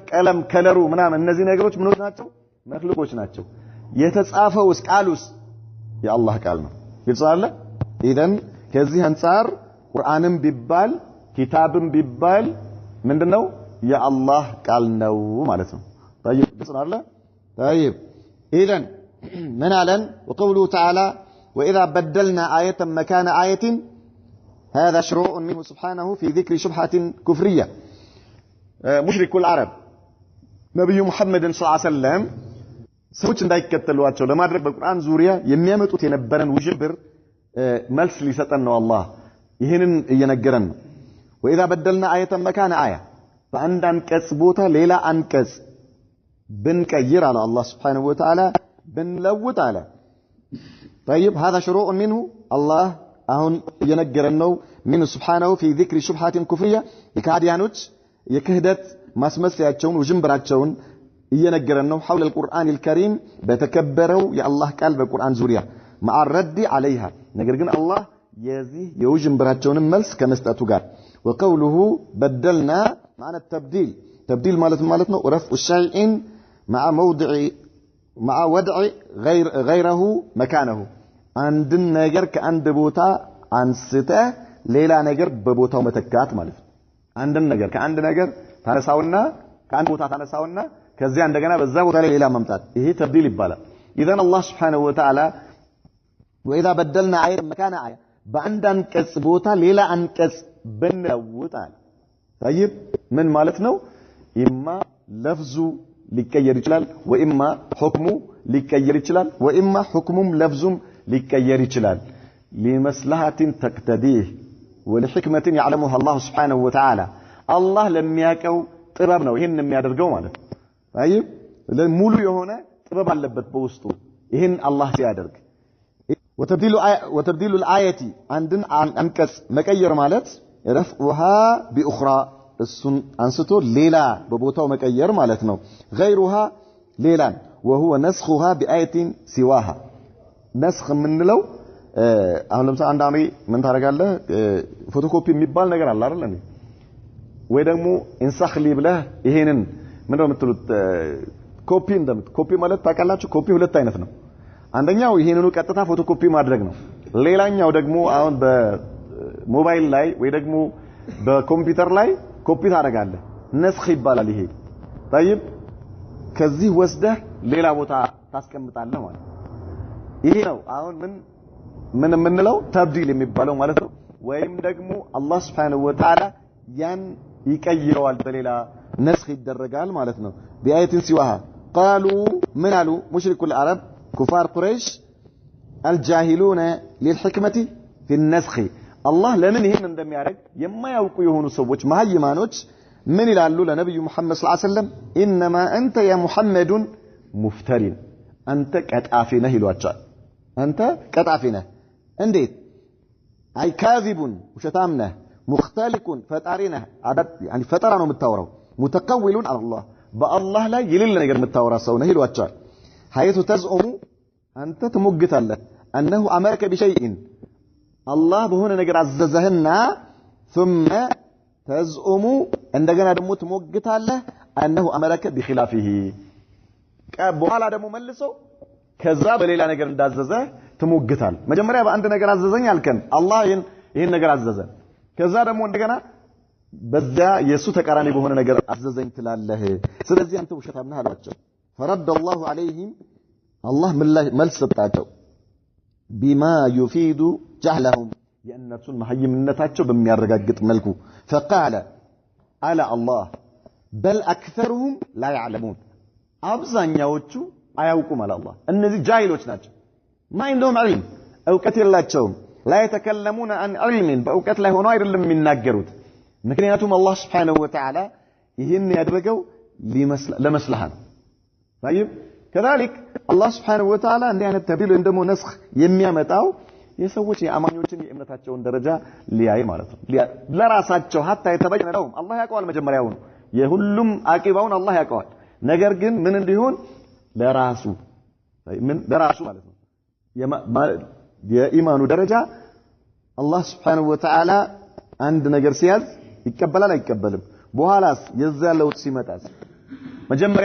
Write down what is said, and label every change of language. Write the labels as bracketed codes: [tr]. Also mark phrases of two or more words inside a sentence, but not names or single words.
[am] ቀለም ከለሩ ምናምን እነዚህ ነገሮች ምኖች ናቸው መخلوቆች ናቸው የተጻፈውስ ቃሉስ የአላህ ቃል ነው ይልጻለ ኢደን ከዚህ አንፃር ቁርአንም ቢባል ኪታብም ቢባል ምንድነው የአላህ ቃል ነው ማለት ነው [ar] طيب بسم طيب اذا من علن وقوله تعالى واذا بدلنا ايه مكان ايه هذا شروع منه سبحانه في ذكر شبهة كفرية مشرك العرب نبي محمد صلى الله عليه وسلم [am] ሰዎች እንዳይከተሏቸው ለማድረግ በቁርአን ዙሪያ የሚያመጡት የነበረን ውዥብር መልስ ሊሰጠን ነው አላህ ይሄንን እየነገረን ነው [ar] وإذا بدلنا آية مكان آية فعند [am] አንቀጽ ቦታ ሌላ አንቀጽ ብንቀይር [ar] على الله سبحانه وتعالى [am] ብንለውጥ አለ [ar] طيب هذا شروع منه الله [am] አሁን እየነገረን ነው [ar] من سبحانه في ذكر شبهات كفرية [am] የካዲያኖች የክህደት ማስመሰያቸውን ውዥንብራቸውን እየነገረን ነው [ar] حول القرآن الكريم [am] በተከበረው የአላህ ቃል በቁርአን ዙሪያ [ar] مع الرد عليها [am] ነገር ግን አላህ የዚህ የውዥንብራቸውን መልስ ከመስጠቱ ጋር [ar] وقوله بدلنا معنى التبديل تبديل [am] ማለት ነው [ar] رفع الشيء مع وضع غيره مكانه [am] አንድን ነገር ከአንድ ቦታ አንስተህ ሌላ ነገር በቦታው መተካት ማለት ነው አንድን ነገር ከአንድ ነገር ታነሳውና ከአንድ ቦታ ታነሳውና ከዚያ እንደገና በዛ ቦታ ላይ ሌላ ማምጣት ይሄ ተብዲል ይባላል [ar] اذا الله سبحانه وتعالى واذا بدلنا آية مكان آية [am] በአንድ አንቀጽ ቦታ ሌላ አንቀጽ ብንለውጣል طيب ምን ማለት ነው [ar] إما لفظه [am] ሊቀየር ይችላል [ar] وإما حكمه [am] ሊቀየር ይችላል [ar] وإما حكمه ولفظه [am] ሊቀየር ይችላል [ar] لمصلحة تقتضيه ولحكمة يعلمها الله سبحانه وتعالى الله [am] ለሚያቀው ጥበብ ነው ይሄን የሚያደርገው ማለት ነው طيب ሙሉ የሆነ ጥበብ አለበት በውስጡ ይሄን አላህ ሲያደርግ [ar] وتبديل الآية عندن [am] አንቀጽ መቀየር ማለት [ar] رفعها بأخرى [am] እሱን አንስቶ ሌላ በቦታው መቀየር ማለት ነው غيرها ሌላን [ar] وهو نسخها بآية سواها نسخ [am] ምንለው አሁን ለምሳሌ አንዳንዴ ምን ታደርጋለህ ፎቶኮፒ የሚባል ነገር አለ አይደል እንዴ ወይ ደግሞ ኢንሳኽሊ ብለህ ይሄንን ምንድነው የምትሉት ኮፒ ኮፒ ማለት ታውቃላችሁ ኮፒ ሁለት አይነት ነው አንደኛው ይሄንኑ ቀጥታ ፎቶኮፒ ማድረግ ነው ሌላኛው ደግሞ አሁን በሞባይል ላይ ወይ ደግሞ በኮምፒውተር ላይ ኮፒ ታደርጋለህ ነስኽ ይባላል ይሄ طيب ከዚህ ወስደህ ሌላ ቦታ ታስቀምጣለህ ማለት ይሄ ነው አሁን ምን የምንለው ተብዲል የሚባለው ማለት ነው ወይም ደግሞ አላህ [ar] سبحانه وتعالى [am] ያን ይቀይረዋል በሌላ ነስኽ ይደረጋል ማለት ነው [ar] بآية سواها قالوا من قالوا مشرك العرب كفار قريش الجاهلون للحكمة في النسخ الله لمن [am] ይሄን እንደሚያደርግ የማያውቁ የሆኑ ሰዎች ማህይማኖች ምን ይላሉ ለነብዩ [ar] محمد صلى الله عليه وسلم انما انت يا محمد مفترين انت [am] ቀጣፊ ነህ ይሏቸዋል አንተ ቀጣፊ ነህ እንዴት አይ ካዚቡን ውሸታም ነህ ሙختلقون ፈጣሪ ነህ يعني ፈጠራ ነው የምታወራው [ar] متقولون على الله [am] በአላህ ላይ የሌለ ነገር የምታወራ ሰው ነህ ይሏቸዋል [ar] حيث تزعم [am] አንተ ትሞግታለህ [ar] انه امرك بشيء الله [am] በሆነ ነገር አዘዘህና [ar] ثم تزعم [am] እንደገና ደግሞ ትሞግታለህ [ar] انه امرك بخلافه [am] በኋላ ደግሞ መልሰው ከዛ በሌላ ነገር እንዳዘዘ ትሞግታል መጀመሪያ በአንድ ነገር አዘዘኝ አልከን አላህ ይሄን ነገር አዘዘ ከዛ ደግሞ እንደገና በዛ የሱ ተቃራኒ በሆነ ነገር አዘዘኝ ትላለህ ስለዚህ አንተ ውሸታም ነህ አላቸው [ar] فرد الله عليهم الله [am] መልስ ሰጣቸው [ar] بما يفيد جهلهم [am] የእነሱን መሐይምነታቸው በሚያረጋግጥ መልኩ [ar] فقال على الله بل اكثرهم لا يعلمون [am] አብዛኛዎቹ አያውቁም አለ አላህ እነዚህ ጃሂሎች ናቸው ማይንዶም ዒልም እውቀት የላቸውም [ar] لا يتكلمون عن علم [am] በእውቀት ላይ ሆነው አይደለም የሚናገሩት ምክንያቱም አላህ [ar] سبحانه وتعالى [am] ይሄን ያደረገው ለመስለሃ [ar] طيب كذلك الله سبحانه وتعالى [am] እንዲህ አይነት ተብዲል እንደሞ ነስኽ የሚያመጣው የሰዎች የአማኞችን የእምነታቸውን ደረጃ ሊያይ ማለት ነው ለራሳቸው hatta የተበየነ ነው አላህ ያውቀዋል መጀመሪያው የሁሉም አቂባውን አላህ ያውቀዋል ነገር ግን ምን እንዲሆን ለራሱ ማለት ነው የኢማኑ ደረጃ አላህ [ar] سبحانه وتعالى [am] አንድ ነገር ሲያዝ ይቀበላል አይቀበልም በኋላስ የዛ ለውጥ ሲመጣስ መጀመሪያ